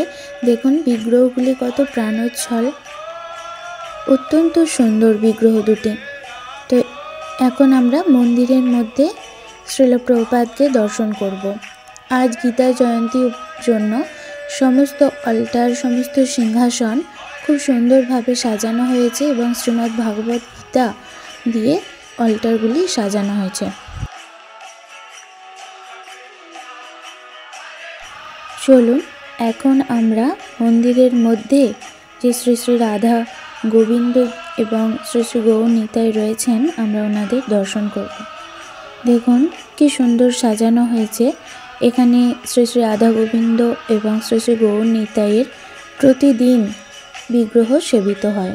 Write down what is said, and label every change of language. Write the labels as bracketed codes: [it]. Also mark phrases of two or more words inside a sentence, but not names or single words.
[bn] দেখুন বিগ্রহগুলি কত প্রাণোচ্ছল, অত্যন্ত সুন্দর বিগ্রহ দুটি। তো এখন আমরা মন্দিরের মধ্য শ্রীল প্রভুপাদকে দর্শন করব। আজ গীতা জয়ন্তীর জন্য সমস্ত অল্টার সমস্ত সিংহাসন খুব সুন্দর ভাবে সাজানো হয়েছে এবং শ্রীমদ্ ভাগবত গীতা দিয়ে অল্টারগুলি সাজানো হয়েছে। চলুন এখন আমরা মন্দিরের মধ্য যে শ্রী শ্রী রাধা গোবিন্দ এবং শ্রী শ্রী গৌর নিতাই রয়েছেন আমরা ওনাদের দর্শন করব। দেখুন কি সুন্দর সাজানো হয়েছে। এখানে শ্রী শ্রী রাধা গোবিন্দ এবং শ্রী শ্রী গৌর নিতাইর প্রতিদিন বিগ্রহ সেবিত হয়।